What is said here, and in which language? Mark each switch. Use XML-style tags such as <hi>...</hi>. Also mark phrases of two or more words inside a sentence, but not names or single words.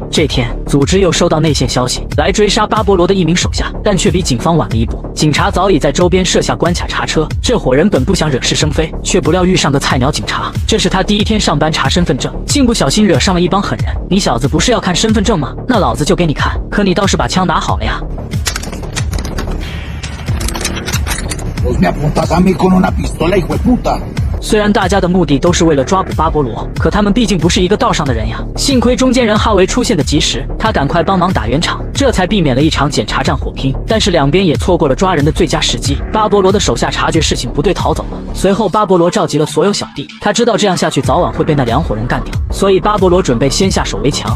<zh>这天，组织又收到内线消息，来追杀巴勃罗的一名手下，但却比警方晚了一步。警察早已在周边设下关卡查车，这伙人本不想惹是生非，却不料遇上个菜鸟警察。这是他第一天上班查身份证，竟不小心惹上了一帮狠人。你小子不是要看身份证吗？那老子就给你看，可你倒是把枪拿好了呀。</zh> <es>Vos me apuntas a mí con una pistola, hijo de puta.</es> <zh>虽然大家的目的都是为了抓捕巴勃罗，可他们毕竟不是一个道上的人呀。幸亏中间人哈维出现的及时，他赶快帮忙打圆场，这才避免了一场检查站火拼。但是两边也错过了抓人的最佳时机。巴勃罗的手下察觉事情不对，逃走了。随后巴勃罗召集了所有小弟，他知道这样下去早晚会被那2伙人干掉，所以巴勃罗准备先下手为强。</zh>